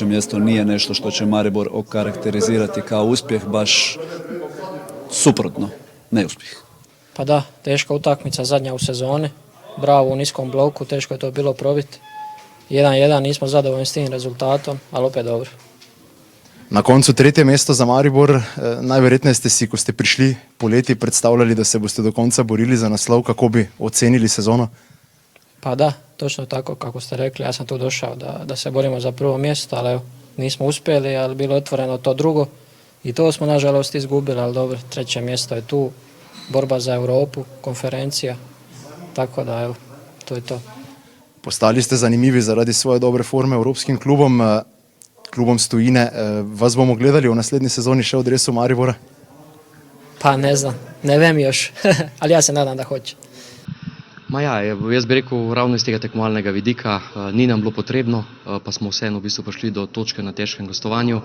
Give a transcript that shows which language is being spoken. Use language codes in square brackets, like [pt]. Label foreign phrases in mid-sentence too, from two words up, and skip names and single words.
[hr] mjesto nije nešto što će Maribor okarakterizirati kao uspjeh, baš suprotno, neuspjeh. Pa da, teška utakmica zadnja u sezoni. Bravo u niskom bloku, teško je to bilo probiti. 1-1, nismo zadovoljni s tim rezultatom, ali opet dobro. [sl] Na koncu 3. mesto za Maribor. Najverjetneje ste si, ko ste prišli poleti, predstavljali, da se boste do konca borili za naslov. Kako bi ocenili sezono? [hr] Pa da, točno tako kako ste rekli. Ja sam tu došao da se borimo za prvo mjesto, ali evo, nismo uspjeli, ali bilo je otvoreno to drugo. I to smo nažalost izgubili, ali dobro, 3. mjesto je tu. Borba za Europu, konferencija. Tako da, evo, to je to. [sl] Postali ste zanimivi zaradi svoje dobre forme evropskim klubom z tujine. Vas bomo gledali v naslednji sezoni še v dresu Maribora? [hr] Pa ne znam, [sl] ne vem [hr] još, ali ja se nadam da hoće. [sl] Ma ja, jaz bi rekel, ravno iz tega tekmovalnega vidika ni nam bilo potrebno, pa smo vseeno v bistvu prišli do točke na težkem gostovanju.